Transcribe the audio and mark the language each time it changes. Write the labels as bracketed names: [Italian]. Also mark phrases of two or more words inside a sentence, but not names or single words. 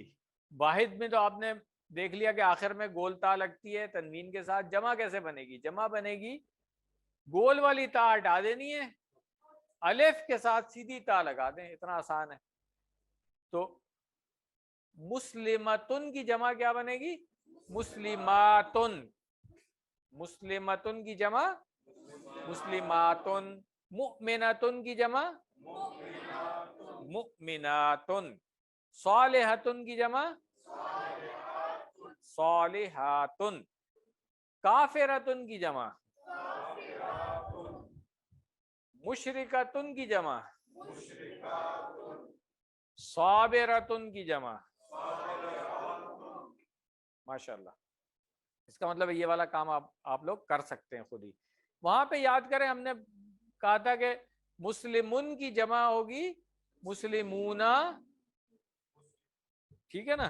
[Urdu] واحد میں تو آپ نے دیکھ لیا کہ آخر میں گول تا لگتی ہے تنوین کے ساتھ. جمع کیسے بنے گی؟ جمع بنے گی گول والی تا ہٹا دینی ہے، الف کے ساتھ سیدھی تا لگا دیں، اتنا آسان ہے. تو مسلمتن کی جمع کیا بنے گی؟ مسلماتن. مسلمتن کی جمع مسلماتن. مؤمنتن کی جمع مؤمناتن. صالحتن کی جمع صالحاتن. کافرتن کی جمع مشرکتن کی جمع صابرتن کی جمع. ماشاءاللہ. اس کا مطلب یہ والا کام آپ لوگ کر سکتے ہیں خود ہی. وہاں پہ یاد کریں ہم نے کہا تھا کہ مسلمن کی جمع ہوگی مسلمونا، ٹھیک ہے نا.